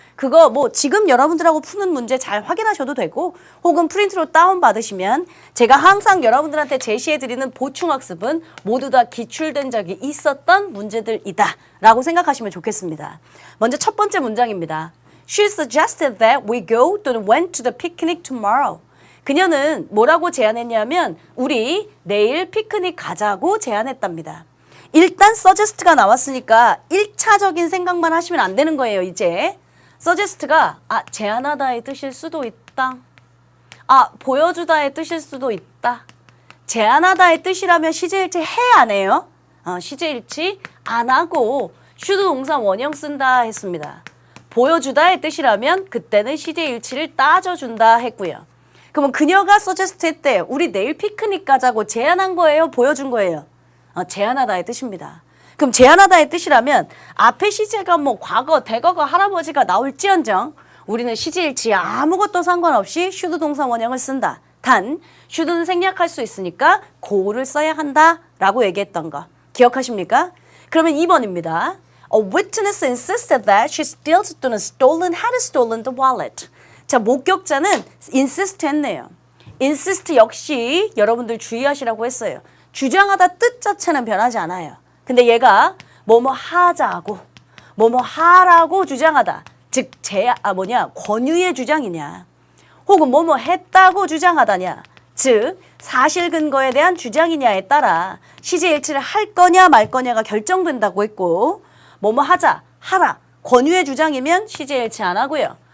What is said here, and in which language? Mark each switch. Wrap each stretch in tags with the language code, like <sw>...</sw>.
<ko>그거 뭐 지금 여러분들하고 푸는 문제 잘 확인하셔도 되고 혹은 프린트로 다운받으시면 제가 항상 여러분들한테 제시해드리는 보충학습은 모두 다 기출된 적이 있었던 문제들이다 라고 생각하시면 좋겠습니다. 먼저 첫 번째 문장입니다.</ko> <en>She suggested that we go to went to the picnic tomorrow.</en> <ko>그녀는 뭐라고 제안했냐면 우리 내일 피크닉 가자고 제안했답니다. 일단 suggest가 나왔으니까 1차적인 생각만 하시면 안 되는 거예요. 이제 suggest가 제안하다의 뜻일 수도 있다. 아, 보여주다의 뜻일 수도 있다. 제안하다의 뜻이라면 시제일치 해 안 해요? 시제일치 안 하고 슈드 동사 원형 쓴다 했습니다. 보여주다의 뜻이라면 그때는 시제일치를 따져준다 했고요. 그러면 그녀가 suggest 했대. 우리 내일 피크닉 가자고 제안한 거예요? 보여준 거예요? 제안하다의 뜻입니다. 그럼 제안하다의 뜻이라면 앞에 시제가 뭐 과거, 대거가 할아버지가 나올지언정 우리는 시제일치 아무것도 상관없이 슈드 동사 원형을 쓴다. 단 should는 생략할 수 있으니까 go를 써야 한다라고 얘기했던 거 기억하십니까? 그러면 2번입니다.</ko> <en>A witness insisted that she steals</en> <ko>또는</ko> <en>had stolen the wallet.</en> <ko>자, 목격자는 insist 했네요. insist 역시 여러분들 주의하시라고 했어요. 주장하다 뜻 자체는 변하지 않아요. 근데 얘가 뭐뭐 하자고 뭐뭐 하라고 주장하다. 즉 권유의 주장이냐 혹은 뭐뭐 했다고 주장하다냐 즉 사실 근거에 대한 주장이냐에 따라 시제일치를 할 거냐 말 거냐가 결정된다고 했고 뭐뭐 하자, 하라, 권유의 주장이면 시제일치 안 하고요.</ko>